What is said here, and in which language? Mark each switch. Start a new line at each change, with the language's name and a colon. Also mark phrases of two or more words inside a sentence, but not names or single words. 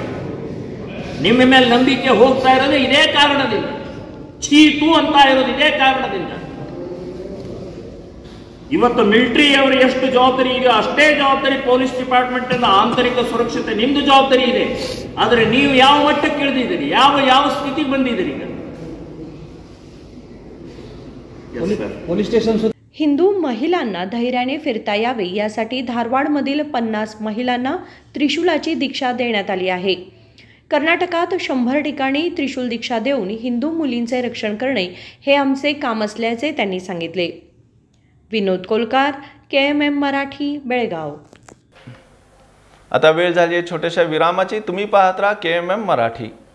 Kannada: ನಿಮ್ಮ ಮೇಲೆ ನಂಬಿಕೆ ಹೋಗ್ತಾ ಇರೋದು ಇದೇ ಕಾರಣದಿಂದ, ಚೀತು ಅಂತ ಇರೋದು ಇದೇ ಕಾರಣದಿಂದ. ಇವತ್ತು ಮಿಲಿಟರಿ ಅವರು ಎಷ್ಟು ಜವಾಬ್ದಾರಿ ಇದೆಯೋ ಅಷ್ಟೇ ಜವಾಬ್ದಾರಿ
English: police department
Kannada: ಆಂತರಿಕ ಸುರಕ್ಷತೆ ನಿಮ್ದು ಜವಾಬ್ದಾರಿ ಇದೆ. ಆದರೆ ನೀವು ಯಾವ ಮಟ್ಟಕ್ಕೆ ಇಳಿದಿದ್ದೀರಿ, ಯಾವ ಸ್ಥಿತಿಗೆ ಬಂದಿದ್ದೀರಿ ಈಗ?
English: police station
Marathi: हिंदू महिलांना धैर्याने फिरता यावे यासाठी धारवाडमधील 50 महिलांना त्रिशूलाची दीक्षा देण्यात आली आहे. कर्नाटकात 100 ठिकाणी त्रिशूल दीक्षा देऊन हिंदू मुलींचे रक्षण करणे हे आमचे काम असल्याचे त्यांनी सांगितले. विनोद कोलकार, KMM मराठी, बेळगाव. आता वेळ झाली आहे छोट्याशा विरामाची. तुम्ही पाहत राहा KMM मराठी.